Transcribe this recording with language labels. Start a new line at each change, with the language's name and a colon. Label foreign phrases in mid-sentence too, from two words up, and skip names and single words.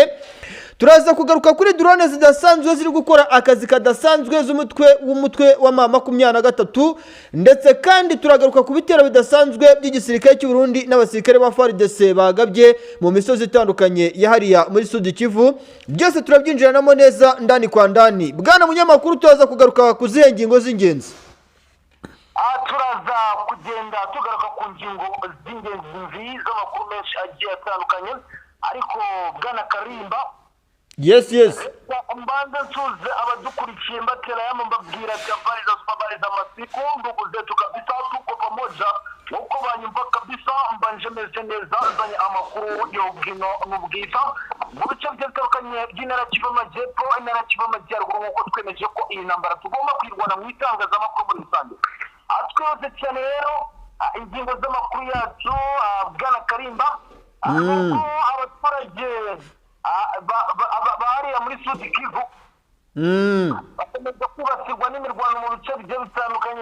Kinyarwanda: Turaza kugaruka kuri drone zidasanzwe ziri gukora akazi kadasanzwe z'umutwe wa mama 23, ndetse kandi turagaruka ku bitero bidasanzwe by'igisirikare cy'u Burundi n'abasirikare ba FARDC bagabye mu misozi itandukanye yahariya muri Sud Kivu. Byose turabyinjiranamo neza
Swahili: ndani kwa ndani.
Kinyarwanda: Bwana munyamakuru, turaza kugaruka ku zihe ngingo z'ingenzi. Turaza kugenda tugaruka ku ngingo z'ingenzi z'amakuru menshi agiye atandukanye, ariko bwana Karimba, yes mbanza nsuze abadukurikiye mbatera yamo mbabwira
Swahili: habari za masiku, ndugu zetu kabisa, tuko pamoja
Kinyarwanda: uko banyumva kabisa. Mbanje meze neza, nzanye amakuru y'ubwino n'ubwiza mu bice bitandukanye by'intara Kivu y'Amajyepfo, intara Kivu y'Amajyaruguru, nk'uko twemeje ko iyi ntambara tugomba kwirwana mu itangazamakuru muri rusange. Twese cyane rero ingingo z'amakuru yacu, bwana Karimba, abaturage bahariya muri Sud Kivu bakomeza kwibasirwa n'imirwano mu bice bigiye bitandukanye.